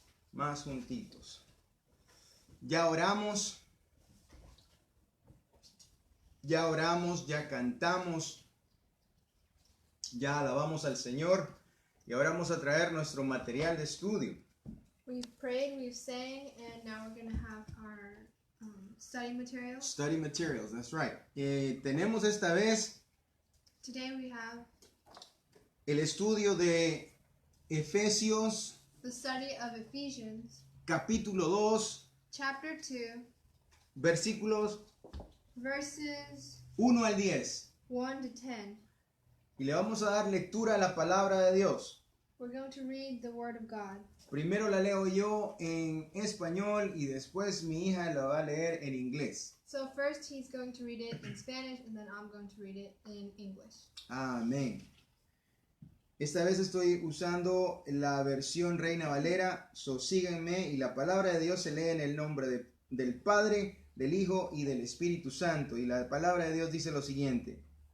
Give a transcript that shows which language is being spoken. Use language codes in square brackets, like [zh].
[es] Más juntitos. Ya oramos, ya cantamos, ya alabamos al Señor y ahora vamos a traer nuestro material de estudio. [en] We've prayed, we've sang, and now we're going to have our study materials. Study materials, that's right. [es] Tenemos esta vez [en] Today we have [es] el estudio de Efesios, [en] the study of Ephesians, [es] capítulo 2, [en] chapter 2, [es] versículos [en] verses [es] 1 al 10. [en] 1 to 10. [es] Y le vamos a dar lectura a la palabra de Dios. [en] We're going to read the Word of God. [es] Primero la leo yo en español y después mi hija la va a leer en inglés. [en] So first he's going to read it in Spanish and then I'm going to read it in English. [es] Amén. Esta vez estoy usando la versión Reina Valera, síganme, y la palabra de Dios se lee en el nombre del Padre, del Hijo y del Espíritu Santo. Y la palabra de Dios dice lo siguiente.